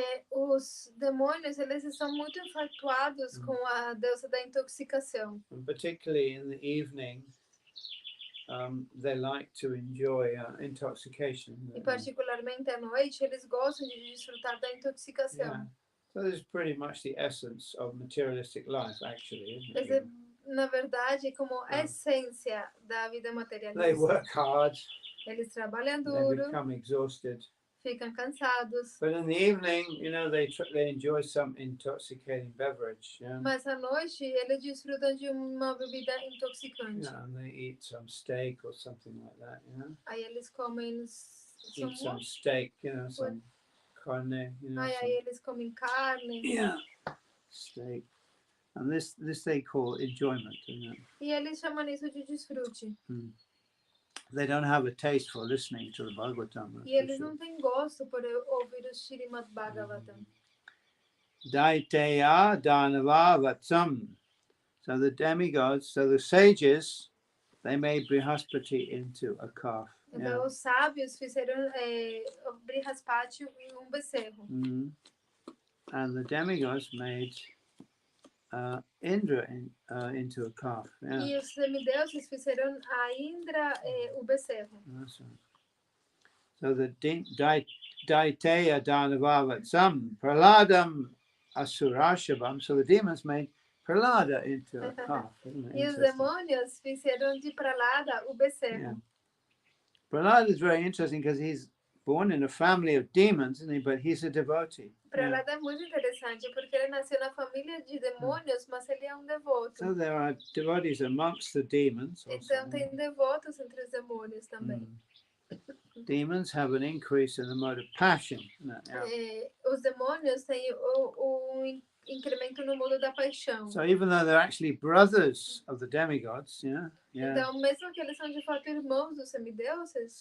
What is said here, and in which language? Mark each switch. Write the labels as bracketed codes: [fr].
[pt] Os demônios, eles estão muito infatuados com a deusa da intoxicação. [en] And particularly in the evening, they like to enjoy intoxication. [pt] E particularmente à noite, eles gostam de desfrutar da intoxicação. [en] Yeah. So this is pretty much the essence of materialistic life, actually, isn't it? [pt] Essa é, na verdade, como a essência da vida materialista. [en] They work hard. [pt] Eles trabalham [en] They [pt] duro, [en] become exhausted. [pt] ficam cansados. [en] But in the evening, they enjoy some intoxicating beverage. Yeah? [pt] Mas à noite, eles desfrutam de uma bebida intoxicante. [en] Yeah, and they eat some steak or something like that. [pt] Aí eles comem [en] Some steak, some carne. [pt] Aí eles comem carne. [en] Yeah, steak. And this they call enjoyment. [pt] E eles chamam isso de desfrute. [en] They don't have a taste for listening to the Bhagavatam. [pt] E eles não têm gosto por ouvir o Srimad Bhagavatam. [sa] Daiteya Danava Vatsam. [en] So the demigods, so the sages, they made Brihaspati into a calf. [pt] Então os sábios fizeram Brihaspati em becerro. [en] And the demigods made Indra into a calf. Yeah. [pt] E os semideuses fizeram a Indra o becerro. [en] That's right. So the [sa] Daiteya Danavavatsam Praladam Asurashabam. [en] So the demons made Pralada into a calf. [pt] E os demônios fizeram de Pralada o becerro. Yeah. [en] Prahlada is very interesting because he's born in a family of demons, isn't he? But he's a devotee. [pt] Prahlada é muito interessante porque ele nasceu na família de demônios, mas ele é devoto. [en] So there are devotees amongst the demons. [pt] Então tem devotos entre os demônios também. [en] Demons have an increase in the mode of passion. [pt] Os demônios têm incremento no modo da paixão. [en] So even though they're actually brothers of the demigods, [pt] Então, mesmo que eles são de fato irmãos dos semideuses.